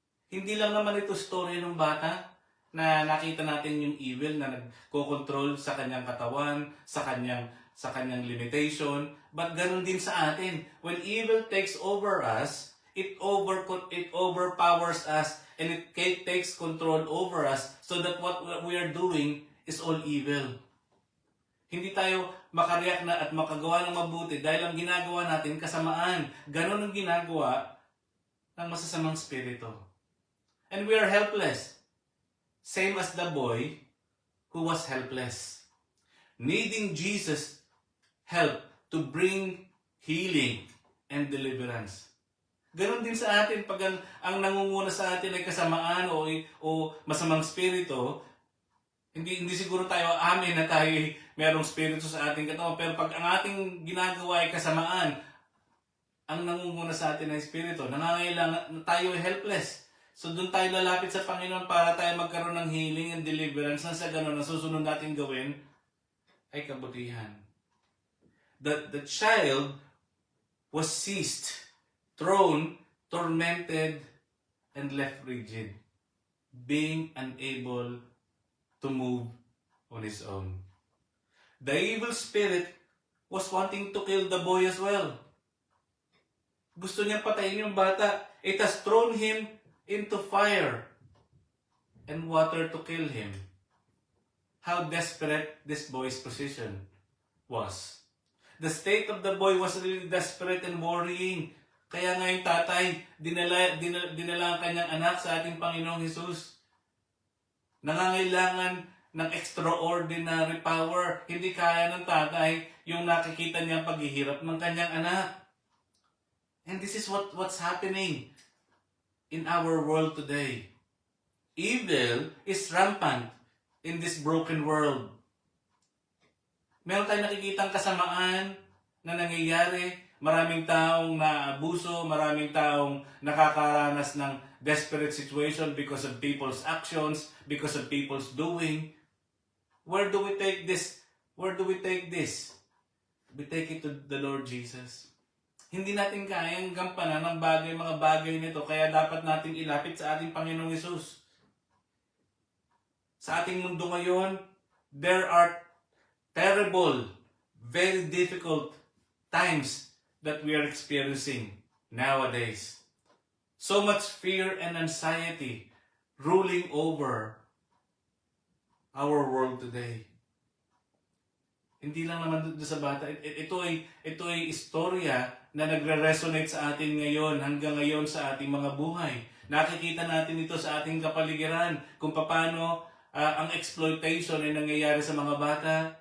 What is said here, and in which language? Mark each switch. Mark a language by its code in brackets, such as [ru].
[tl] Hindi lang naman ito story ng bata na nakita natin yung evil na nagko-control sa kanyang katawan, sa kanyang limitation, but ganun din sa atin. [en] When evil takes over us, it overpowers us and it takes control over us so that what we are doing is all evil. [tl] Hindi tayo makareact na at makagawa ng mabuti dahil ang ginagawa natin kasamaan. Ganun ang ginagawa ng masasamang spirito. [en] And we are helpless. Same as the boy who was helpless. Needing Jesus' help to bring healing and deliverance. [tl] Ganon din sa atin pag ang nangunguna sa atin ay kasamaan o masamang spirito, hindi siguro tayo amin na tayo merong spirito sa ating katawan, pero pag ang ating ginagawa ay kasamaan, ang nangunguna sa atin ay spirito, nangangailangan tayo ay helpless. So doon tayo lalapit sa Panginoon para tayo magkaroon ng [en] healing and deliverance [tl] na sa ganon na susunod natin gawin ay kabutihan. [en] The child was seized, thrown, tormented, and left rigid, being unable to move on his own. The evil spirit was wanting to kill the boy as well. [tl] Gusto niya patayin yung bata. [en] It has thrown him into fire and water to kill him. How desperate this boy's position was. The state of the boy was really desperate and worrying. [tl] Kaya nga yung tatay, dinala ang kanyang anak sa ating Panginoong Hesus. Nangangailangan ng [en] extraordinary power. [tl] Hindi kaya ng tatay yung nakikita niyang paghihirap ng kanyang anak. [en] And this is what's happening in our world today. Evil is rampant in this broken world. [tl] Meron tayong nakikitang kasamaan na nangyayari. Maraming taong naabuso, maraming taong nakakaranas ng [en] desperate situation because of people's actions, because of people's doing. Where do we take this? Where do we take this? We take it to the Lord Jesus. [tl] Hindi natin kayang gampanan ng mga bagay nito, kaya dapat nating ilapit sa ating Panginoong Hesus. Sa ating mundo ngayon, [en] there are terrible, very difficult times that we are experiencing nowadays. So much fear and anxiety ruling over our world today. [tl] Hindi lang naman doon sa bata. Ito ay istorya na nagre-resonate sa atin ngayon, hanggang ngayon sa ating mga buhay. Nakikita natin ito sa ating kapaligiran, kung paano ang exploitation ay nangyayari sa mga bata.